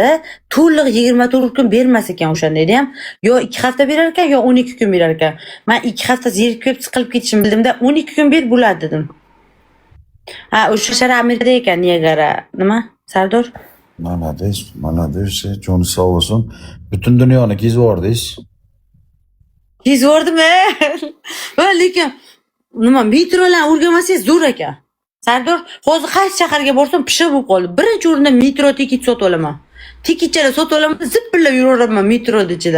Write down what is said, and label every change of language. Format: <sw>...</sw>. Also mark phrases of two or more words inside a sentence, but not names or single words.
<uz>To'liq 24 kun bermas ekan o'shanda ham. Yo 2 hafta berar ekan, yo 12 kun berar ekan. Men 2 hafta zerikib chiqilib ketishim bildimda 12 kun ber bo'ladi dedim. Ha, o'sha shara Amerikada ekan, Niagara. Nima? Sardor? Malades, Jon sağ olsun. Bütün dunyoni kezib yordingiz. Kezib yordimmi? Lekin nima, metrolar o'rganmasangiz zo'r ekan. Sardor, hozir qaysi shaharga borsam pishiq bo'lib qoldi. Birinchi o'rinda metro tiket sotib olaman. Tiketchalar sotib olaman, zippillab yuraveraman metroda ichida.</uz>